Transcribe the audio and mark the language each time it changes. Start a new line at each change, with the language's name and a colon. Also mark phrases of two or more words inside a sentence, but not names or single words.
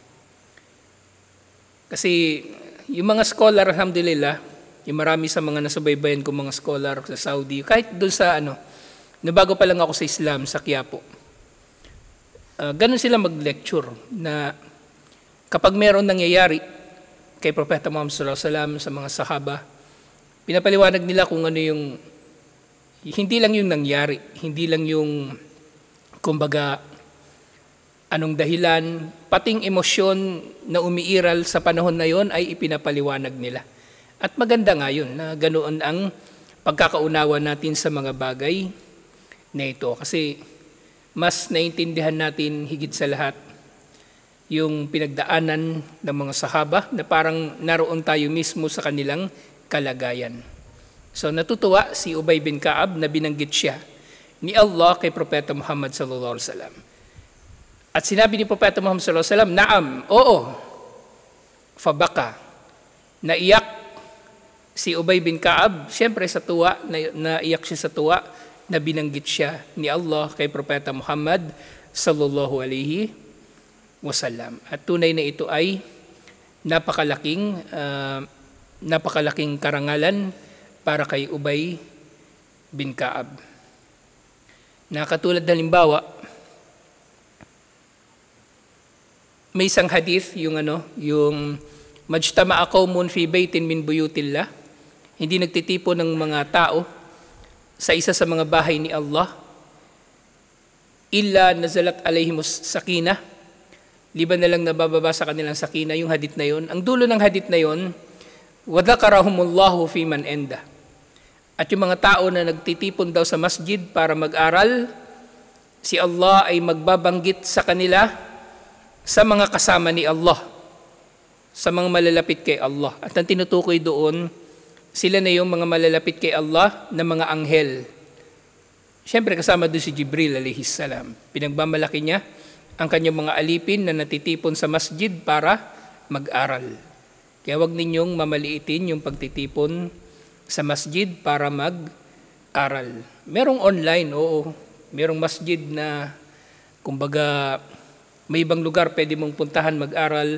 Filipino: Kasi yung mga scholar, alhamdulillah, yung marami sa mga nasubaybayan ko mga scholar sa Saudi, kahit doon sa nabago pa lang ako sa Islam, sa Quiapo, ganun sila mag-lecture na kapag meron nangyayari kay Propeta Muhammad
Arabic: صلى الله عليه وسلم
Filipino: sa mga sahaba, pinapaliwanag nila kung ano yung, hindi lang yung nangyari, hindi lang yung, kumbaga, anong dahilan, pating emosyon na umiiral sa panahon na yon ay ipinapaliwanag nila. At maganda nga yun, na ganoon ang pagkakaunawa natin sa mga bagay na ito. Kasi mas naintindihan natin higit sa lahat yung pinagdaanan ng mga sahaba na parang naroon tayo mismo sa kanilang kalagayan. So natutuwa si Ubay bin Ka'ab na binanggit siya ni Allah kay Propeta Muhammad
Arabic: صلى الله عليه وسلم.
Filipino: At sinabi ni Propeta Muhammad
Arabic: صلى الله عليه وسلم,
Filipino: "Naam, oo." Fabaka. Naiyak si Ubay bin Ka'ab, siyempre sa tuwa, naiyak siya sa tuwa na binanggit siya ni Allah kay Propeta Muhammad
Arabic: صلى الله عليه وسلم.
Filipino: At tunay na ito ay napakalaking karangalan para kay Ubay bin Ka'ab. Na katulad na halimbawa, may isang hadith, yung
Arabic: ما اجتمع قوم في بيت من بيوت الله,
Filipino: hindi nagtitipo ng mga tao sa isa sa mga bahay ni Allah,
Arabic: إلا نزلت عليهم السكينة,
Filipino: liban na lang nabababa sa kanilang sakina, yung hadith na yon. Ang dulo ng hadith na yon,
Arabic: وَذَكَرَهُمُ فِي مَنْ عِنْدَهُ.
Filipino: At yung mga tao na nagtitipon daw sa masjid para mag-aral, si Allah ay magbabanggit sa kanila sa mga kasama ni Allah, sa mga malalapit kay Allah. At ang tinutukoy doon, sila na yung mga malalapit kay Allah na mga anghel. Siyempre kasama doon si Jibril
Arabic: عليه السلام.
Filipino: Pinagmamalaki niya ang kanyang mga alipin na natitipon sa masjid para mag-aral. Kaya wag ninyong mamaliitin yung pagtitipon sa masjid para mag-aral. Merong online, oo. Merong masjid na, kumbaga, may ibang lugar pwede mong puntahan mag-aral.